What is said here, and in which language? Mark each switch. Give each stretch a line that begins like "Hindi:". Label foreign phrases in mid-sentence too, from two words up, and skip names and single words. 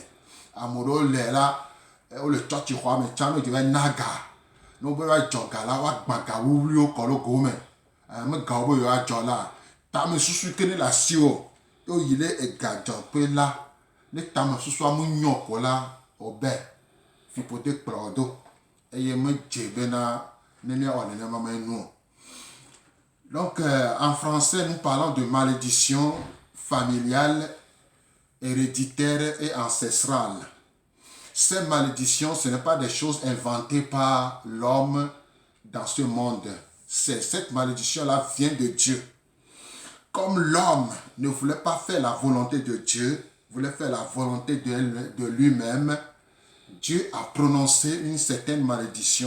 Ewe: Ame ɖewo le la wole tsɔtsi xɔa me tsã ne wodze va na ga ne wobe va dzɔ ga la woagbã ga wuwliwo kɔ ɖe go me me gawo be yewoadzɔ la tame susu ke ne le asiwò ye woyi ɖe egadzɔƒe la ne tame susua menyo ko la wobe fiƒode kplɔ wo ɖo eye medze bena ne míawɔ nenema me nu o.
French: Donc en français nous parlons de malédiction familiale, héréditaire et ancestrale. Ces malédictions, ce n'est pas des choses inventées par l'homme dans ce monde. Cette malédiction-là vient de Dieu. Comme l'homme ne voulait pas faire la volonté de Dieu, voulait faire la volonté de lui-même, Dieu a prononcé une certaine malédiction.